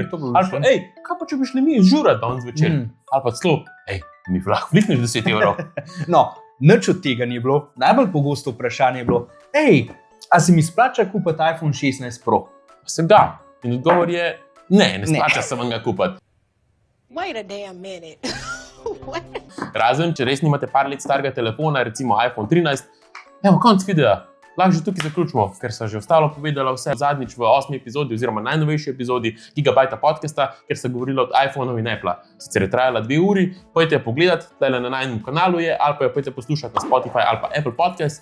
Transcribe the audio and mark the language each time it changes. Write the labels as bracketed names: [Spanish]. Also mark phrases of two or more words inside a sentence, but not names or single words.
[Slovenian] Ali pa, kaj pa če bi šli mi žurat danes večer? Ali pa celo, mi lahko flikneš 10 evrov. No, nič od tega ni bilo. Najbolj pogosto vprašanje je bilo, a se mi splača kupiti iPhone 16 Pro? Se da. In odgovor je, ne splača se vam ga kupiti. [English] Wait a damn minute. [Slovenian] Razen, če res nimate par let starega telefona, recimo iPhone 13, konc videa. Lahko že tukaj zaključimo, ker so že ostalo povedala vse zadnjič v 8. epizodi oziroma najnovejši epizodi Gigabajta podcasta, ker se govorilo od iPhone-ov in Apple. Sicer je trajala 2 uri, pojdite pogledat, tale na najnem kanalu je, ali pa jo pojdite poslušati na Spotify ali pa Apple Podcast.